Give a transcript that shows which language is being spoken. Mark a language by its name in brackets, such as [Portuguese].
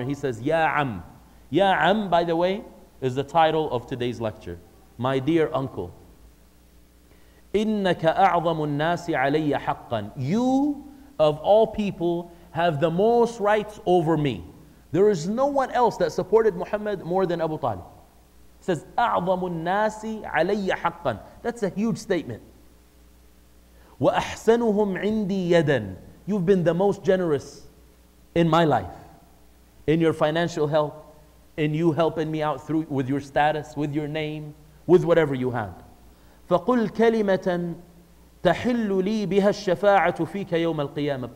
[English] And he says, Ya Am. Ya Am, by the way, is the title of today's lecture. My dear uncle. [Arabic] إِنَّكَ أَعْظَمُ النَّاسِ عَلَيَّ حَقًّا. [English] You, of all people, have the most rights over me. There is no one else that supported Muhammad more than Abu Talib. It says, [Arabic] أَعْظَمُ النَّاسِ عَلَيَّ حَقًّا. [English] That's a huge statement. [Arabic] وَأَحْسَنُهُمْ عِنْدِي يَدًا. [English] You've been the most generous in my life. In your financial help, in you helping me out through with your status, with your name, with whatever you had. [Arabic] فَقُلْ كَلِمَةً تَحِلُّ لِي بِهَا الشَّفَاعَةُ فِيكَ يَوْمَ الْقِيَامَةِ.